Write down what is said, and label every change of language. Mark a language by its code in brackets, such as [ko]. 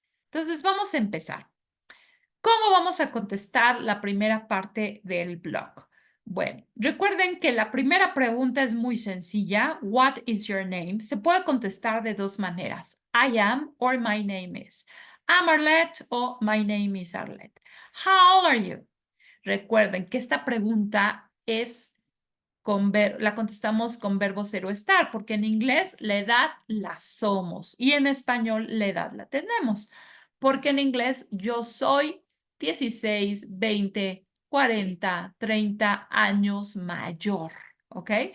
[es] Entonces, vamos a empezar. ¿Cómo vamos a contestar la primera parte del blog? Bueno, recuerden que la primera pregunta es muy sencilla. [en] What is your name? [es] Se puede contestar de dos maneras. [en] I am or my name is. I'm Arlette o my name is Arlette. How old are you? [es] Recuerden que esta pregunta es la contestamos con verbo ser o estar, porque en inglés la edad la somos y en español la edad la tenemos, porque en inglés yo soy 16, 20, 40, 30 años mayor, ¿ok?